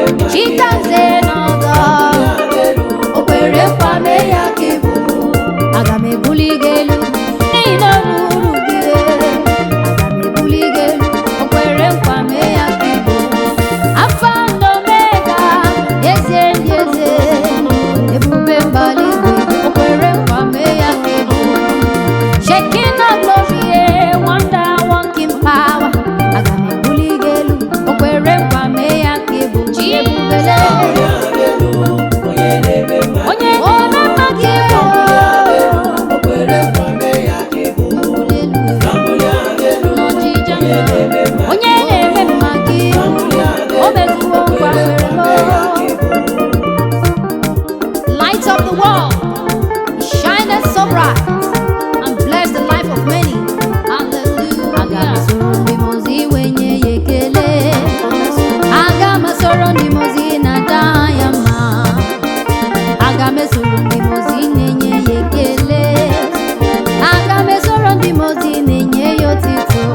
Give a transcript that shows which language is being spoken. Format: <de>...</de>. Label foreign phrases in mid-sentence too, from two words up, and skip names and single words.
<ig>Chitanze n'ọgọ. O kwere nkwa mee ya ka ị bụ. Aga m ebuli gị elu. N'ihi na o ruru gị. Aga m ebuli gị elu. O kwere nkwa mee ya ka ị bụ.</ig> <en>Alpha and Omega.</en> <ig>Eze ndị eze. Ebube mbara igwe. O kwere nkwa mee ya ka ị bụ.</ig> <en>Shekinah glory, eh, wonder, wonder. making power.</en> <ig>Aga m ebuli gị elu. O kwere nkwa, mee ya ka ị bụ chi ebubele. Onye na-eme mma ka ị bụ. Mbuli elu. N'ọchịchị ya. Onye na-eme mma ka ị bụ. O mezuo nkwa kwere n'ọrụ.</ig> <en>Light of the world, shineth so bright and bless the life of many. Hallelujah.</en> <ig>Aga m esoro ndị mmụọ ozi wee nye ya ekele. Aga m esoro ndị mmụọ ozi na-ada ya mma. Aga m esoro ndị mmụọ ozi na-enye ya ekele. Aga m ezoro ndị m ozi na-enye ya otito.</ig>